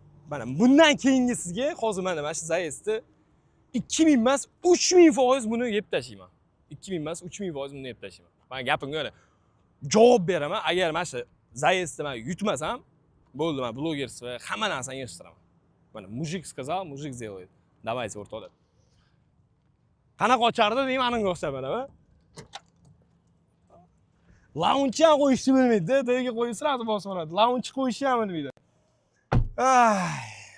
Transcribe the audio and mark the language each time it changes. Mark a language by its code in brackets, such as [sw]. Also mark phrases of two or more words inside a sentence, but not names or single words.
[uz] Mana bundan keyingisizga hozir mana, mana shu zayezdni ikki ming emas, uch ming foiz buni yeb tashlayman. ikki ming emas, uch ming foiz buni eplashim. Men gapimga mana javob beraman. Agar mana shu zayezdni men yutmasam, bo'ldi, men bloger sifatida hamma narsani yig'ishtiraman. [ru] Mana мужик сказал, мужик сделает. Давайте, [uz] o'rtoqlar. Qanaqa ochardi deyman, ananga o'xshab mana, ha? Launchni ham qo'yishni bilmaydi-da, tagiga qo'yib sirasi bosib oladi. Launchni qo'yishni ham bilmaydi. Ay.